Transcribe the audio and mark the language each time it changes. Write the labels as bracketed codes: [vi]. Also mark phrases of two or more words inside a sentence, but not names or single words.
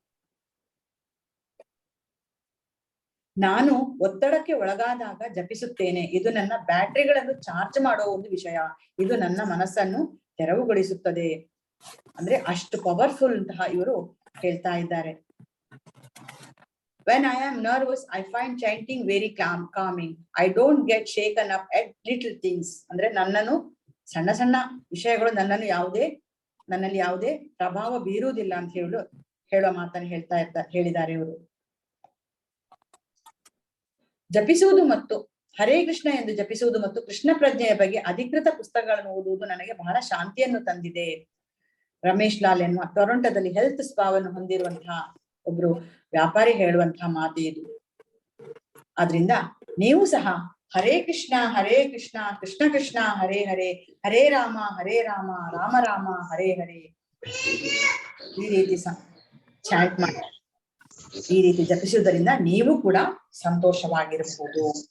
[kn] ನಾನು ಒತ್ತಡಕ್ಕೆ ಒಳಗಾದಾಗ ಜಪಿಸುತ್ತೇನೆ. ಇದು ನನ್ನ ಬ್ಯಾಟರಿಗಳನ್ನು ಚಾರ್ಜ್ ಮಾಡುವ ಒಂದು ವಿಷಯ. ಇದು ನನ್ನ ಮನಸ್ಸನ್ನು ತೆರವುಗೊಳಿಸುತ್ತದೆ. ಅಂದ್ರೆ ಅಷ್ಟು ಪವರ್ಫುಲ್ ಅಂತಹ ಇವರು ಹೇಳ್ತಾ ಇದ್ದಾರೆ. [en] When I am nervous, I find chanting very calming. I don't get shaken up at little things. [kn] ಅಂದ್ರೆ ನನ್ನನ್ನು ಸಣ್ಣ ಸಣ್ಣ ವಿಷಯಗಳು ನನ್ನನ್ನು ನನ್ನಲ್ಲಿ ಯಾವುದೇ ಪ್ರಭಾವ ಬೀರುವುದಿಲ್ಲ ಅಂತ ಹೇಳೋ ಮಾತನ್ನು ಹೇಳಿದ್ದಾರೆ ಇವರು. ಜಪಿಸುವುದು ಮತ್ತು ಹರೇ ಕೃಷ್ಣ ಎಂದು ಜಪಿಸುವುದು ಮತ್ತು ಕೃಷ್ಣ ಪ್ರಜ್ಞೆಯ ಬಗ್ಗೆ ಅಧಿಕೃತ ಪುಸ್ತಕಗಳನ್ನು ಓದುವುದು ನನಗೆ ಬಹಳ ಶಾಂತಿಯನ್ನು ತಂದಿದೆ. ರಮೇಶ್ ಲಾಲ್ ಎನ್ನುವ ಟೊರೊಂಟೋದಲ್ಲಿ ಹೆಲ್ತ್ ಸ್ಪಾವನ್ನು ಹೊಂದಿರುವಂತಹ ಒಬ್ರು ವ್ಯಾಪಾರಿ ಹೇಳುವಂತಹ ಮಾತು ಇದು. ಆದ್ರಿಂದ ನೀವು ಸಹ ಹರೇ ಕೃಷ್ಣ ಕೃಷ್ಣ ಕೃಷ್ಣ ಹರೇ ಹರೇ, ಹರೇ ರಾಮ ರಾಮ ರಾಮ ಹರೇ ಹರೇ ಈ ರೀತಿ ಚಾಂಟ್ ಮಾಡಿ, ಈ ರೀತಿ ಜಪಿಸುವುದರಿಂದ ನೀವು ಕೂಡ ಸಂತೋಷವಾಗಿರಬಹುದು.